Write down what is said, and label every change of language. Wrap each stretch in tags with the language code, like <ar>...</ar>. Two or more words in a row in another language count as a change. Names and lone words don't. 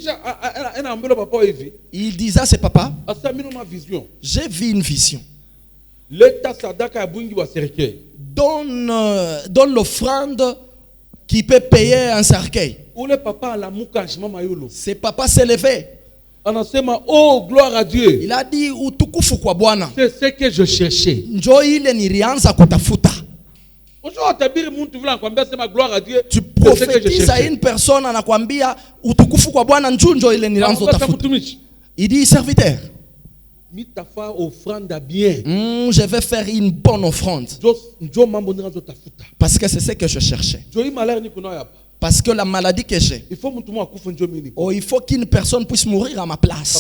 <fr>Il disait à ses papas, j'ai vu une vision. Donne l'offrande qui peut payer un cercueil. Ses papas s'est levé. Oh, gloire à Dieu. Il a dit,</fr> <sw>utukufu kwa Bwana.</sw> <fr>C'est ce que je cherchais.</fr> <sw>Njoo ile nilianza kutafuta.</sw> <fr>Tu prophétises à une personne</fr> <sw>anakuambia utukufu kwa Bwana njoo ile nilianza kutafuta.</sw> <fr>Il dit serviteur. Je vais faire une bonne offrande. Parce que c'est ce que je cherchais. Parce que la maladie que j'ai, il faut qu'une personne puisse mourir à ma place.</fr>